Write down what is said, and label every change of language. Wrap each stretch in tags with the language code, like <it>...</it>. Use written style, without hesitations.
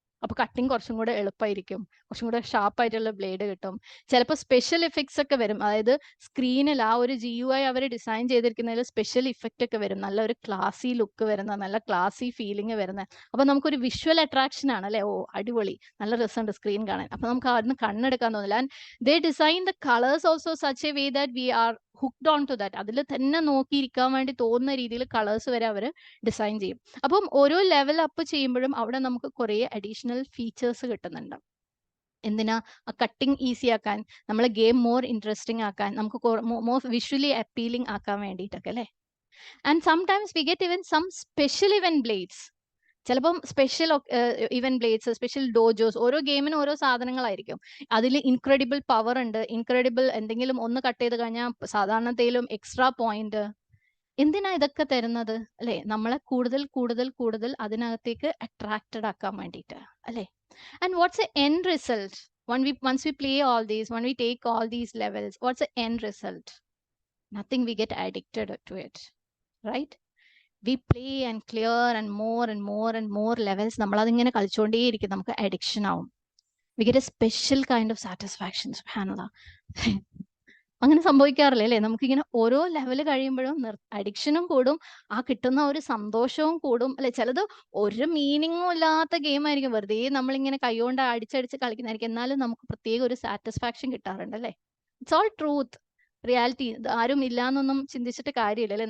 <ml>അപ്പൊ കട്ടിങ് കുറച്ചും കൂടെ എളുപ്പമായിരിക്കും. കുറച്ചും കൂടെ ഷാർപ്പായിട്ടുള്ള ബ്ലേഡ് കിട്ടും. ചിലപ്പോൾ സ്പെഷ്യൽ ഇഫക്ട്സ് ഒക്കെ വരും. അതായത് സ്ക്രീനിൽ ആ ഒരു GUI അവർ ഡിസൈൻ ചെയ്തിരിക്കുന്നതിൽ സ്പെഷ്യൽ ഇഫക്റ്റ് ഒക്കെ വരും. നല്ല ഒരു ക്ലാസി ലുക്ക് വരുന്ന, നല്ല ക്ലാസി ഫീലിംഗ് വരുന്ന. അപ്പൊ നമുക്കൊരു വിഷ്വൽ അട്രാക്ഷൻ ആണ് അല്ലേ? ഓ അടിപൊളി, നല്ല രസമുണ്ട് സ്ക്രീൻ കാണാൻ. അപ്പൊ നമുക്ക് അവിടുന്ന് കണ്ണെടുക്കാൻ തോന്നില്ല.</ml> <en>And they design the colors also such a way that we are hooked on to that.</en> <ml>അതിൽ തന്നെ നോക്കിയിരിക്കാൻ വേണ്ടി തോന്നുന്ന രീതിയിൽ കളേഴ്സ് വരെ അവർ ഡിസൈൻ ചെയ്യും. അപ്പം ഓരോ ലെവൽ അപ്പ് ചെയ്യുമ്പോഴും അവിടെ നമുക്ക് കുറേ അഡീഷണൽ ഫീച്ചേഴ്സ് കിട്ടുന്നുണ്ട്. എന്തിനാ? കട്ടിങ് ഈസി ആക്കാൻ, നമ്മളെ ഗെയിം മോർ ഇൻട്രസ്റ്റിംഗ് ആക്കാൻ, നമുക്ക് മോർ വിഷ്വലി അപ്പീലിംഗ് ആക്കാൻ വേണ്ടിയിട്ടൊക്കെ അല്ലേ?</ml> <en>And sometimes we get even some special event blades. ചിലപ്പം special event blades, special dojos,</en> <ml>ഓരോ ഗെയിമിനും ഓരോ സാധനങ്ങളായിരിക്കും. അതിൽ ഇൻക്രെഡിബിൾ പവർ ഉണ്ട്, ഇൻക്രെഡിബിൾ എന്തെങ്കിലും ഒന്ന് കട്ട് ചെയ്ത് കഴിഞ്ഞാൽ സാധാരണത്തേലും എക്സ്ട്രാ പോയിന്റ്. എന്തിനാ ഇതൊക്കെ തരുന്നത് അല്ലെ? നമ്മളെ കൂടുതൽ കൂടുതൽ കൂടുതൽ അതിനകത്തേക്ക് അട്രാക്റ്റഡ് ആക്കാൻ വേണ്ടിയിട്ട് അല്ലെ?</ml> <en>And what's a end result once we play all these, when we take all these levels, what's the end result? Nothing. We get addicted to it, right? We play and clear and more and more and more levels.</en> <ml>നമ്മളതിങ്ങനെ കളിച്ചുകൊണ്ടേയിരിക്കും, നമുക്ക് addiction ആവും.</ml> <en>We get a special kind of satisfaction.</en> <ml>സുബ്ഹാനല്ലാ. അങ്ങനെ സംഭവിക്കാറില്ല അല്ലേ? നമുക്കിങ്ങനെ ഓരോ level കഴിയുമ്പോഴും അഡിക്ഷനും കൂടും, ആ കിട്ടുന്ന ഒരു സന്തോഷവും കൂടും അല്ലെ? ചിലത് ഒരു മീനിങ്ങും ഇല്ലാത്ത ഗെയിം ആയിരിക്കും, വെറുതെ നമ്മളിങ്ങനെ കൈകൊണ്ട് അടിച്ചടിച്ച് കളിക്കുന്നതായിരിക്കും, എന്നാലും നമുക്ക് പ്രത്യേക ഒരു സാറ്റിസ്ഫാക്ഷൻ കിട്ടാറുണ്ട് അല്ലേ?</ml> <en>It's all truth, reality.</en> <ml>ആരും ഇല്ലാന്നൊന്നും ചിന്തിച്ചിട്ട് കാര്യമില്ല അല്ലേ?</ml>